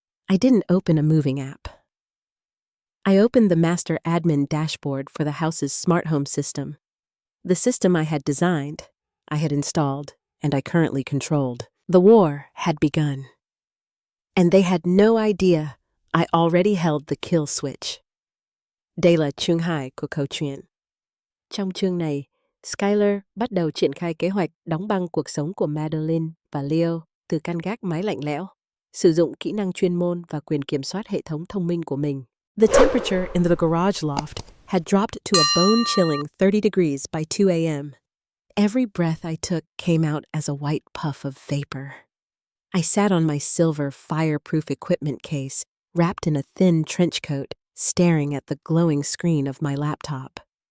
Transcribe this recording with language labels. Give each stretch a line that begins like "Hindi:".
English: I didn't open a moving app. I opened the master admin dashboard for the house's smart home system. The system I had designed, I had installed, and I currently controlled. The war had begun. And they had no idea I already held the kill switch.
Vietnamese: Đây là chương 2 của câu chuyện. Trong chương này, Skylar bắt đầu triển khai kế hoạch đóng băng cuộc sống của Madeline và Leo từ căn gác mái lạnh lẽo, sử dụng kỹ năng chuyên môn và quyền kiểm soát hệ thống thông minh của mình.
English: The temperature in the garage loft had dropped to a bone-chilling 30 degrees by 2 a.m. Every breath I took came out as a white puff of vapor. I sat on my silver fireproof equipment case, wrapped in a thin trench coat, staring at the glowing screen of my laptop.